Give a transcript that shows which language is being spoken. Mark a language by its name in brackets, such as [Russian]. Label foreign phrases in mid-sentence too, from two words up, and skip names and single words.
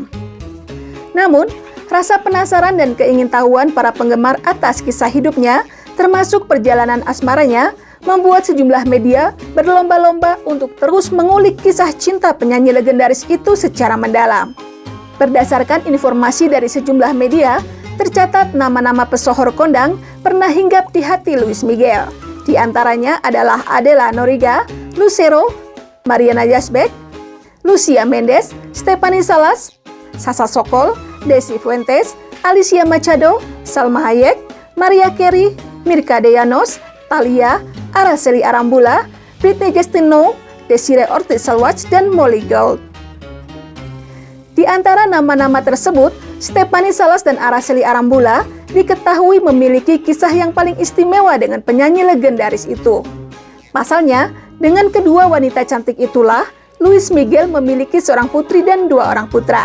[Indonesian] Namun, rasa penasaran dan keingintahuan para penggemar atas kisah hidupnya, termasuk perjalanan asmaranya, membuat sejumlah media berlomba-lomba untuk terus mengulik kisah cinta penyanyi legendaris itu secara mendalam. Berdasarkan informasi dari sejumlah media, tercatat nama-nama pesohor kondang pernah hinggap di hati Luis Miguel. Di antaranya adalah Adela Noriega, Lucero, Mariana Yazbek, Lucia Mendes, Stephanie Salas, Sasha Sokol, Desi Fuentes, Alicia Machado, Salma Hayek, Maria Carey, Mirka Deyanos, Thalia, Araceli Arambula, Britney Justino, Desiree Ortiz Salwach, dan Molly Gould. Di antara nama-nama tersebut, Stephanie Salas dan Araceli Arambula diketahui memiliki kisah yang paling istimewa dengan penyanyi legendaris itu. Pasalnya, dengan kedua wanita cantik itulah, Luis Miguel memiliki seorang putri dan 2 orang putra.